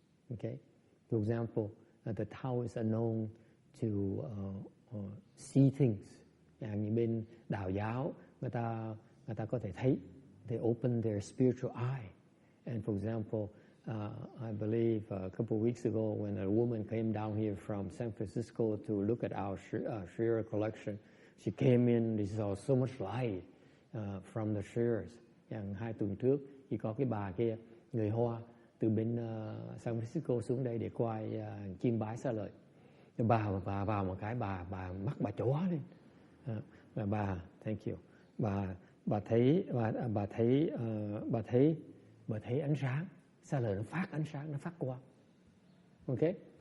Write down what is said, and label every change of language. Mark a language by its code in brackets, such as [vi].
[en] Okay, for example, the Taoists are known to see things. [vi] Như bên đạo giáo, người ta có thể thấy, [en] they open their spiritual eye. And for example, I believe a couple of weeks ago when a woman came down here from San Francisco to look at our Shira collection, she came in, she saw so much light from the Shiras. [vi] 2 tuần trước, chỉ có cái bà kia, người Hoa, từ bên San Francisco xuống đây để coi chiêm bái xá lợi. Bà vào một cái, bà mắt bà chóa lên. Bà [en] thank you. [vi] Bà thấy ánh sáng, xá lợi nó phát ánh sáng, nó phát quang. Okay?